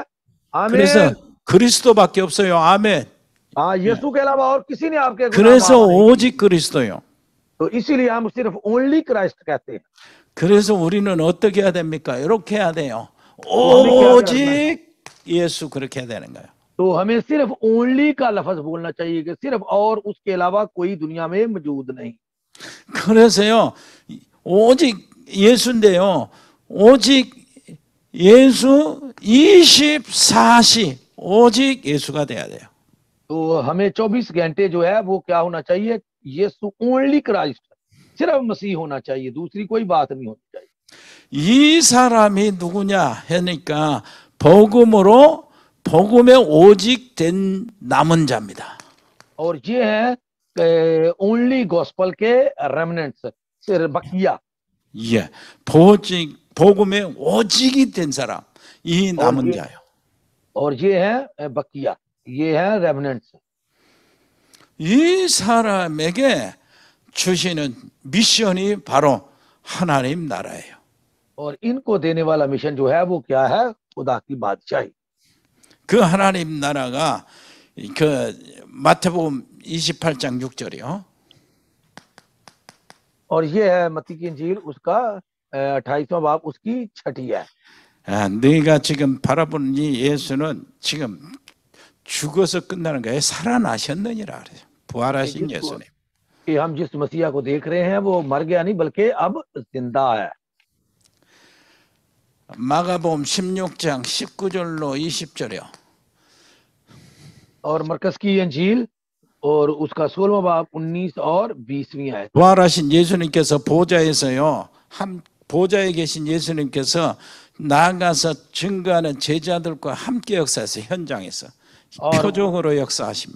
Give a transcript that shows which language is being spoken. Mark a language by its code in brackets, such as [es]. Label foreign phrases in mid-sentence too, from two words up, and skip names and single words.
[ko] 그래서 [hi] आमीन। [ko] 그리스도밖에 없어요. 아멘. [hi] हाँ, यीशु के अलावा और किसी ने आपके गुनाह [ko] 그래서 [hi] माफ नहीं। [ko] 오직 그리스도요. [hi] तो इसीलिए हम सिर्फ [en] only Christ [hi] कहते हैं। [ko] 그래서 우리는 어떻게 해야 됩니까? 이렇게 해야 돼요. 오직 예수 그렇게 해야 되는 거예요. [hi] तो हमें सिर्फ ओनली का लफ्ज बोलना चाहिए कि सिर्फ और उसके अलावा कोई दुनिया में मौजूद नहीं। [ko] 그래서요, 오직 예수인데요, 오직 예수 24시 오직 예수가 돼야 돼요. [hi] तो हमें 24 घंटे जो है वो क्या होना चाहिए? यीशु [en] only Christ, [hi] सिर्फ मसीह होना चाहिए, दूसरी कोई बात नहीं होनी चाहिए। [ko] 이 사람이 누구냐 하니까 복음에 오직 된 남은 자입니다. [hi] और ये है [en] only gospel [hi] के रेमनेंट्स, सिर्फ बकिया। [ko] 예, 복음에 오직이 된 사람, 이 남은 자요. [hi] और ये है बकिया, ये है रेमनेंट्स। [ko] 이 사람에게 주시는 미션이 바로 하나님 나라예요. [hi] और इनको देने वाला मिशन जो है वो क्या है? खुदा की बादशाही। [ko] 그 하나님 나라가 그 마태복음 28장 6절이요. [hi] और ये है मत्ती की इंजील उसका 28वां बाब उसकी 6ठी है। [ko] 네가 지금 바라보는 이 예수는 지금 죽어서 끝나는 거예요. 살아나셨느니라 그래요. 부활하신 예수님. [hi] कि हम जिस मसीहा को देख रहे हैं वो मर गया नहीं बल्कि अब जिंदा है। [ko] 마가복음 16장 19절로 20절이요. [hi] और मरकस की इंजील और उसका 16वां बाब 19 और 20वीं आयत। [ko] 부활하신 예수님께서 보좌에 계신 예수님께서 나아가서 증거하는 제자들과 함께 역사해서 현장에서 표적으로 역사하십니다.